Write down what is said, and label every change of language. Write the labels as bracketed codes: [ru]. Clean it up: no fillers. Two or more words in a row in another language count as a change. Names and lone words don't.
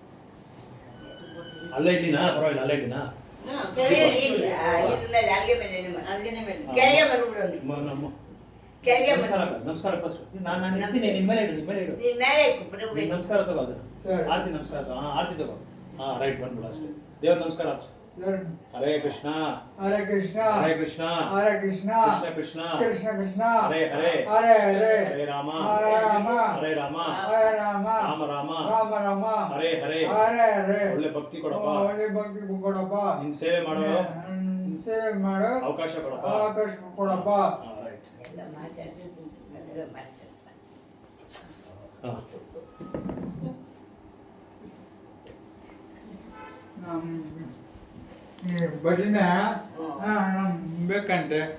[kn] ಅಲ್ಲೇ ಇಡ್ಲಿನಾ? ಪರವಾಗಿಲ್ಲ, ಅಲ್ಲೇ ಇಡ್ಲಿನಾ? ಕೆಳಗೆ ಇಡಿ. ಇದ್ರ ಮೇಲೆ ಅಲ್ಲಿಗೆ ಮೇಲೆ ನಿಮ್ಮ. ಅಲ್ಲಿಗೆ ಮೇಲೆ ಕೆಳಗೆ ಬರ್ಬಿಡು. ಕೆಳಗೆ ನಮಸ್ಕಾರ ಫಸ್ಟ್. ನಾನು ಇರ್ತೀನಿ. ನಿಮ್ಮ ಮೇಲೆ ಇಡು. ನೀನ್ ಮೇಲೆ ಇಟ್ಬಿಡು. ನೀನ್ ನಮಸ್ಕಾರ ತಗೋ. ಅದನ್ನ ಆರತಿ ನಮಸ್ಕಾರ ತಗೋ. ಆರತಿ ತಗೋ. ರೈಟ್ ಬಂದ್ಬಿಡು ಅಷ್ಟೇ. ದೇವ್ರ ನಮಸ್ಕಾರ. ಹರೇ ಕೃಷ್ಣ ಹರೇ ಕೃಷ್ಣ ಹರೇ ಕೃಷ್ಣ ಹರೇ ಕೃಷ್ಣ ಕೃಷ್ಣ ಕೃಷ್ಣ ಕೃಷ್ಣ ಕೃಷ್ಣ ಹರೇ ಹರೇ ಹರೇ ಹರೇ ಹರೇ ರಾಮ ಹರೇ ರಾಮ ಹರೇ ರಾಮ ಹರೇ ರಾಮ ರಾಮ ರಾಮ ರಾಮ ರಾಮ ಹರೇ ಹರೇ ಹರೇ ಹರೇ ಒಳ್ಳೆ ಭಕ್ತಿ ಕೊಡಪ್ಪ. ಒಳ್ಳೆ ಭಕ್ತಿ ಕೊಡಪ್ಪ. ನಿನ್ ಸೇವೆ ಮಾಡೋ ಸೇವೆ ಮಾಡು ಅವಕಾಶ ಕೊಡಪ್ಪ. ಅವಕಾಶ ಕೊಡಪ್ಪ. ರೈಟ್. ಎಲ್ಲ ಮಾತಾಡ್ತಿದ್ದು ಅದೆಲ್ಲ ಮಾಡ್ತಾರೆ. ಈ ಭಜನೆ ನಮ್ ಬೇಕಂತೆ.